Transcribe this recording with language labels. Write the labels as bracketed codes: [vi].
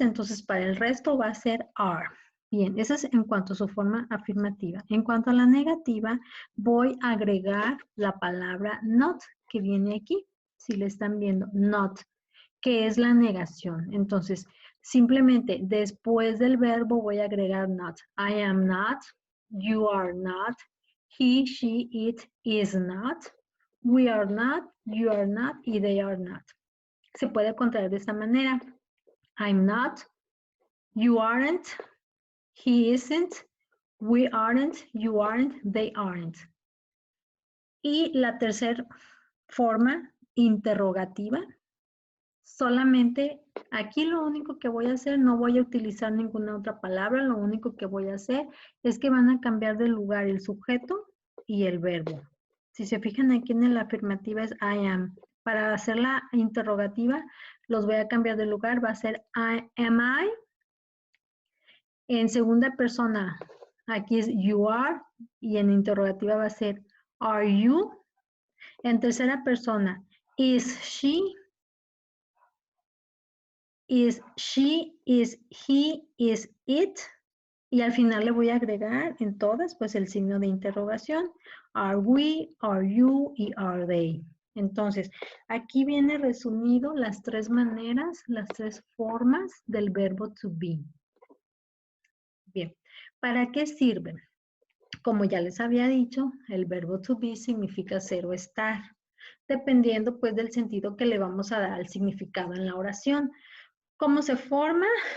[es] Entonces, para el resto va a ser are. Bien, eso es en cuanto a su forma afirmativa. En cuanto a la negativa, voy a agregar la palabra not, que viene aquí. Si le están viendo, not, que es la negación. Entonces, simplemente después del verbo voy a agregar not. [en] I am not, you are not, he, she, it is not, we are not, you are not, y they are not. [es] Se puede contraer de esta manera. [en] I'm not, you aren't, he isn't, we aren't, you aren't, they aren't. [es] Y la tercera forma interrogativa, solamente aquí lo único que voy a hacer, no voy a utilizar ninguna otra palabra, lo único que voy a hacer es que van a cambiar de lugar el sujeto y el verbo. Si se fijan aquí en la afirmativa es [en] I am. [es] Para hacer la interrogativa, los voy a cambiar de lugar, va a ser [en] am I. [es] En segunda persona, aquí es [en] you are, [es] y en interrogativa va a ser [en] are you. [es] En tercera persona, [en] is she, is she, is he, is it. [es] Y al final le voy a agregar en todas, pues el signo de interrogación. [en] Are we, are you [es] y [en] are they. [es] Entonces, aquí viene resumido las 3 maneras, las 3 formas del verbo to be. Bien, ¿para qué sirven? Como ya les había dicho, el verbo [en] to be [es] significa ser o estar, dependiendo pues del sentido que le vamos a dar al significado en la oración. ¿Cómo se forma?